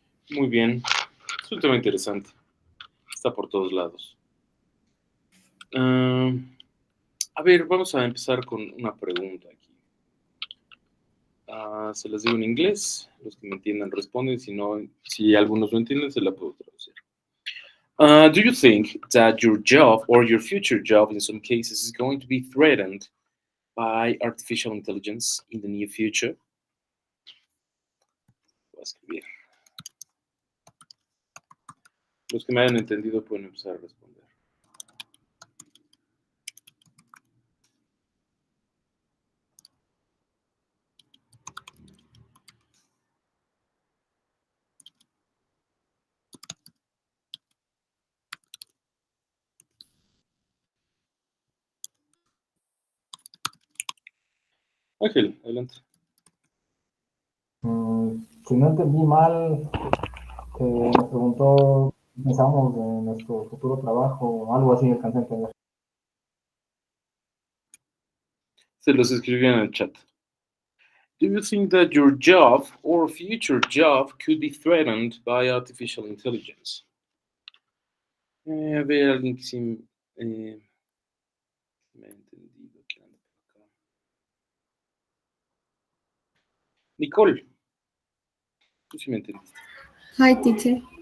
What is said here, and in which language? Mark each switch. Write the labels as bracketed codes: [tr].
[es] Muy bien. Es un tema interesante. Está por todos lados. A ver, vamos a empezar con una pregunta aquí. Se las digo en inglés. Los que me entiendan responden. Si algunos no entienden, se la puedo traducir. [en] Do you think that your job or your future job in some cases is going to be threatened by artificial intelligence in the near future? [es] Voy a escribir. Los que me hayan entendido pueden empezar a responder. Ángel, adelante. Si no entendí mal, nos preguntó, pensamos en nuestro futuro trabajo o algo así, alcancé a entender. Se los escribí en el chat. [en] Do you think that your job or future job could be threatened by artificial intelligence? [es] A ver, alguien que sí me ha entendido. ¿Quién anda por acá? Nicole, tú sí me entendiste. [en] Hi, teacher.